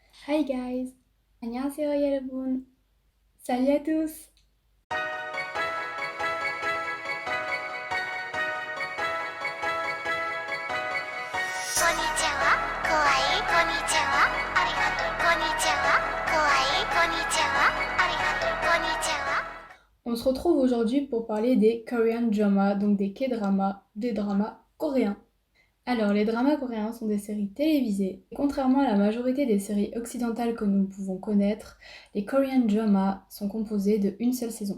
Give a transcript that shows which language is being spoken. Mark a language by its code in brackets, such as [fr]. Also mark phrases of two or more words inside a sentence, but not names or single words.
[en] Hi guys! [ko] 안녕하세요 여러분! [fr] Salut à tous! [ja] こんにちは。かわいい。こんにちは。ありがとう。こんにちは。ありがとう。こんにちは。 [fr] On se retrouve aujourd'hui pour parler des [en] Korean dramas, [fr] donc des K-dramas, des dramas coréens. Alors, les dramas coréens sont des séries télévisées. Contrairement à la majorité des séries occidentales que nous pouvons connaître, les [en] Korean dramas [fr] sont composés de une seule saison.